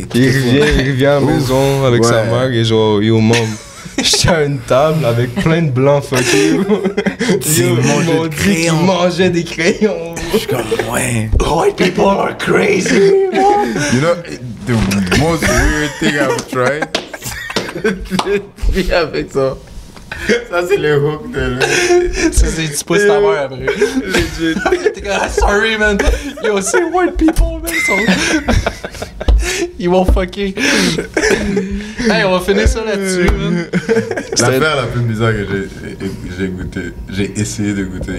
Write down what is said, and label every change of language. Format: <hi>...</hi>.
<fr>Il revient à la maison avec sa mère et genre, yo, mom, j'étais à une table avec plein de blancs fuckés. Ils m'ont dit qu'ils mangeaient des crayons. Je suis comme, ouais.</fr> <en>White people are crazy. You know, the most weird thing I've tried.</en> <fr>Puis avec ça. Ça, c'est le hook de là. Ça, c'est tu pousses ta mère après.</fr> <en>Legit.</en> <fr>T'es comme,</fr> <en>sorry, man. Yo,</en> <fr>c'est</fr> <en>white people, man.</en> <fr>Ils vont fucker. Hey, on va finir ça là-dessus, man. L'affaire la plus bizarre que j'ai goûté, j'ai essayé de goûter.</fr>